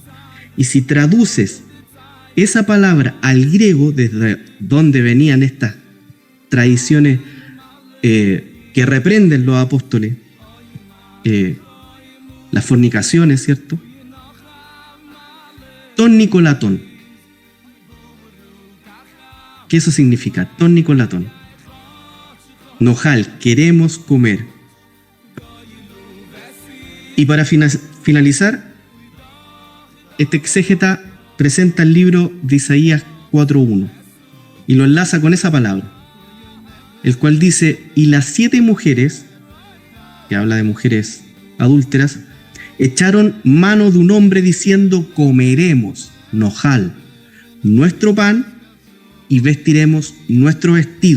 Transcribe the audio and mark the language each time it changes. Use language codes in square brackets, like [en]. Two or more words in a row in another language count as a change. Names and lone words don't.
[es] Y si traduces esa palabra al griego, desde donde venían estas tradiciones que reprenden los apóstoles, las fornicaciones, ¿cierto? Ton Nicolatón. ¿Qué eso significa? Ton Nicolatón. Nojal, queremos comer. Y para finalizar, este exégeta presenta el libro de Isaías 4.1 y lo enlaza con esa palabra, el cual dice: y las 7 mujeres, que habla de mujeres adúlteras, echaron mano de un hombre diciendo: comeremos, nojal, nuestro pan y vestiremos nuestro vestido.